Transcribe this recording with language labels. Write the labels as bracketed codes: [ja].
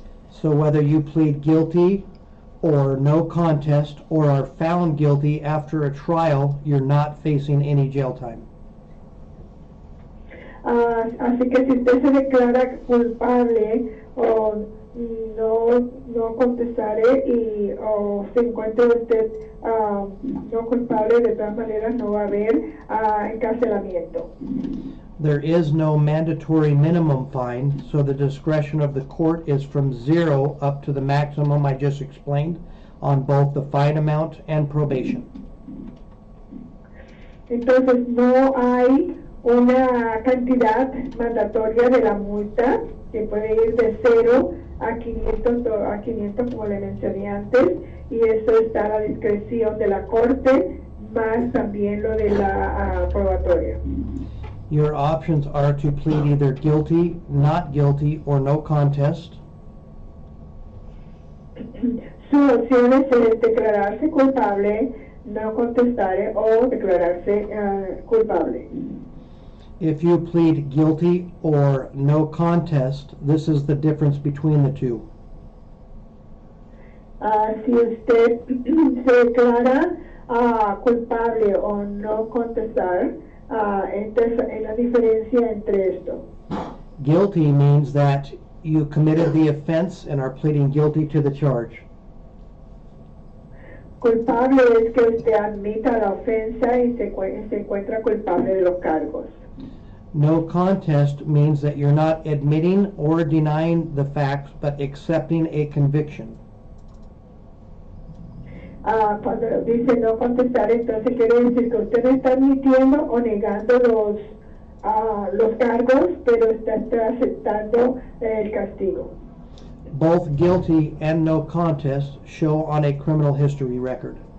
[en] So whether you plead guilty or no contest or are found guilty after a trial, you're not facing any jail time. [es] Así que si usted se declara culpable o no contestaré o se encuentra usted no culpable, de todas maneras no va a haber encarcelamiento. [en] There is no mandatory minimum fine, so the discretion of the court is from 0 up to the maximum I just explained on both the fine amount and probation. [es] Entonces no hay una cantidad mandatoria de la multa que puede ir de 0 a 500 como le mencioné antes, y eso está a la discreción de la corte, más también lo de la probatoria. [en] Your options are to plead either guilty, not guilty, or no contest. [es] Su opción es declararse culpable, no contestar o declararse culpable. [en] If you plead guilty or no contest, this is the difference between the two. [es] Si usted se declara culpable o no contestar, esta es la diferencia entre esto. [en] Guilty means that you committed the offense and are pleading guilty to the charge. [es] Culpable es que usted admita la ofensa y se encuentra culpable de los cargos. [en] No contest means that you're not admitting or denying the facts, but accepting a conviction. [es] Cuando dice no contestar, entonces quiere decir que usted no está admitiendo o negando los cargos, pero está aceptando el castigo. [en] Both guilty and no contest show on a criminal history record.